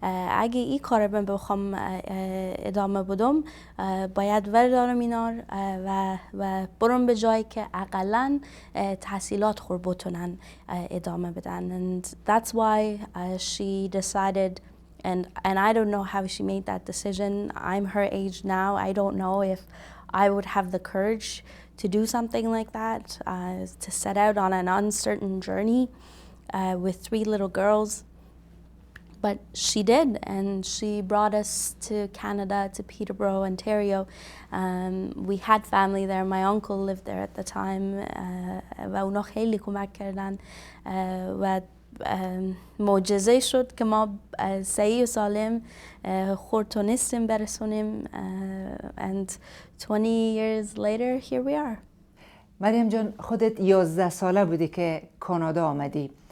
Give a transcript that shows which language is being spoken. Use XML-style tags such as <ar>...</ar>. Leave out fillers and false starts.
<fa>اگه این کار من بخوام ادامه بدم باید وردارم اینا و برم به جایی که اقلن تحصیلات خور بتونن ادامه بدن.</fa> <en>And that's why she decided. And I don't know how she made that decision. I'm her age now. I don't know if I would have the courage to do something like that, to set out on an uncertain journey with 3 little girls. But she did, and she brought us to Canada, to Peterborough, Ontario. We had family there. My uncle lived there at the time.</en> <fa>و اونا خیلی کمک کردن و معجزه شد که ما صحیح و سالم خود تونستیم برسونیم.</fa> <en>And 20 years later, here we are.</en> <fa>مریم جان، خودت 11 ساله بودی که کانادا آمدی.</fa>